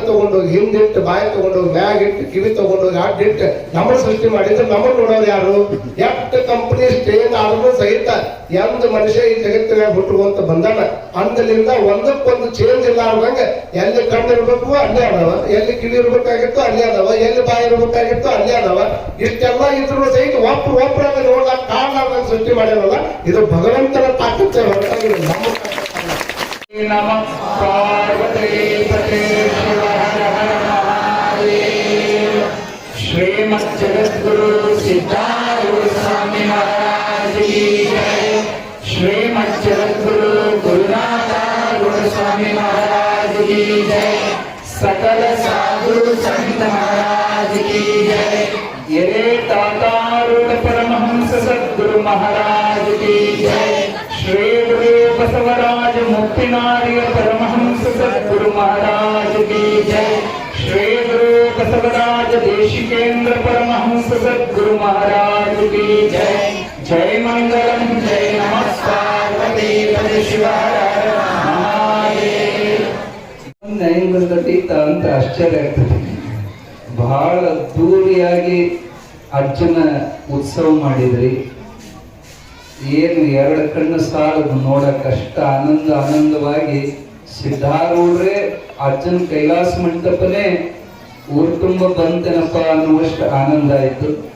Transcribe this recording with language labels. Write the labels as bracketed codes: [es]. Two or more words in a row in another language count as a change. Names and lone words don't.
[kn] ತಗೊಂಡೋಗಿ ಹಿಂದಿಟ್ಟು ಬಾಯಿ ತಗೊಂಡೋಗಿ ಮ್ಯಾಗ್ ಇಟ್ಟು ಕಿವಿ ತಗೊಂಡೋಗಿ ಅಡ್ಡಿಟ್ಟು ನಮ್ಮನ್ನು ಸೃಷ್ಟಿ ಮಾಡಿದ್ರೆ ನಮ್ಮನ್ನು ನೋಡೋರು ಯಾರು ಎಷ್ಟು [en] company change [kn] ಆದ್ರೂ ಸಹಿತ ಎಂದ ಮನುಷ್ಯ ಈ ಜಗತ್ತಿನಾಗ ಹುಟ್ಟುವಂತ ಬಂದಾನ ಅಂದಲಿಂದ ಒಂದಕ್ಕೊಂದು ಚೇಂಜ್ ಇಲ್ಲ ಆಗುವಂಗ ಎಲ್ಲಿ ಕಣ್ಣು ಇರ್ಬೇಕು ಅಲ್ಲೇ ಅದಾವ ಎಲ್ಲಿ ಕಿವಿ ಇರ್ಬೇಕಾಗಿತ್ತು ಅಲ್ಲೇ ಅದಾವ ಎಲ್ಲಿ ಬಾಯಿ ಇರ್ಬೇಕಾಗಿತ್ತು ಅಲ್ಲೇ ಅದಾವ ಇಷ್ಟೆಲ್ಲ ಇದ್ರು ಸಹಿತ ಒಬ್ಬರಾಗ ನೋಡ್ಲಾಕ ಕಾಣಲಾರ್ದಂಗ ಸೃಷ್ಟಿ ಮಾಡಿರಲ್ಲ ಇದು ಭಗವಂತನ ತಾಕತ್ತೆ ಹೊರತಾಗಿ ನಮ್ಮ [sa] नमः पार्वती पते शिव हर हर महादेव [hi] श्रीमद्जगद्गुरु सिद्धारूढ़ स्वामी महाराज की जय श्रीमद्जगद्गुरु गुरुनाथारूढ़ स्वामी महाराज की जय सकल साधु संत महाराज की जय ये तातारूढ़ परमहंस सद्गुरु महाराज की जय श्री गुरु बसवराज मुक्तिनार्य परमहंस सद्गुरु महाराज की जय श्री गुरु बसवराज देशिकेंद्र परमहंस सद्गुरु महाराज की जय जय मंगलम जय [sa] नमः पार्वती पते शिव हर हर महादेव [kn] ನೈಂಗತೀತ ಅಂತ ಆಶ್ಚರ್ಯ ಆಗ್ತದೆ ಬಹಳ ಅದ್ದೂರಿಯಾಗಿ ಅರ್ಜುನ ಉತ್ಸವ ಮಾಡಿದ್ರಿ ಏನು 2 ಕಣ್ಣು ಸಾಲದು ನೋಡಕ್ ಅಷ್ಟ ಆನಂದವಾಗಿ ಸಿದ್ಧಾರೂಢ್ರೆ ಅರ್ಜುನ್ ಕೈಲಾಸ ಮಂಟಪನೇ ಊರು ತುಂಬ ಬಂತೇನಪ್ಪ ಅನ್ನುವಷ್ಟು ಆನಂದ ಆಯ್ತು